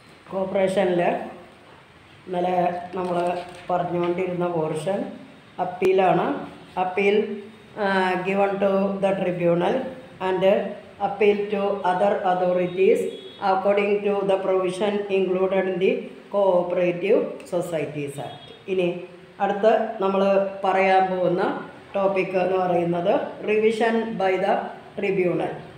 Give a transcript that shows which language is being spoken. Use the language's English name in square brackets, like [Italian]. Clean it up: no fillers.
[Malayalam] കോർപ്പറേഷനിൽ ഇന്നലെ നമ്മൾ പറഞ്ഞുകൊണ്ടിരുന്ന portion അപ്പീലാണ്. [English] Appeal given to the tribunal and appeal to other authorities according to the provision included in the Cooperative Societies Act. [Malayalam] ഇനി അടുത്ത് നമ്മൾ പറയാൻ പോകുന്ന ടോപ്പിക് എന്ന് പറയുന്നത് റിവിഷൻ ബൈ ദ ട്രിബ്യൂണൽ.